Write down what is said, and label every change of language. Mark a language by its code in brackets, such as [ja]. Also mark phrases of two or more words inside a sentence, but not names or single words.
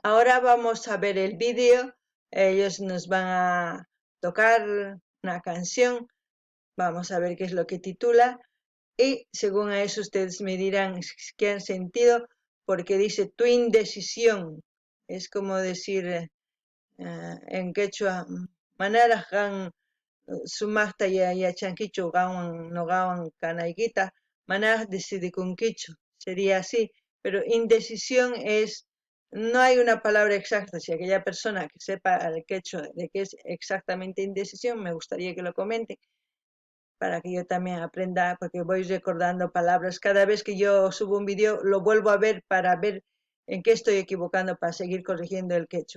[es] Ahora vamos a ver el vídeo. Ellos nos van a tocar una canción. Vamos a ver qué es lo que titula. Y según a eso ustedes me dirán qué han sentido, porque dice tu indecisión. Es como decir en quechua, [qu] manarajan sumaqta yachankichu gawan nogawan kanaykita, manaj decidikunkichu. [es] Sería así, pero indecisión es, no hay una palabra exacta. Si aquella persona que sepa el quechua de qué es exactamente indecisión, me gustaría que lo comente para que yo también aprenda, porque voy recordando palabras. Cada vez que yo subo un video, lo vuelvo a ver para ver en qué estoy equivocando para seguir corrigiendo el quechua.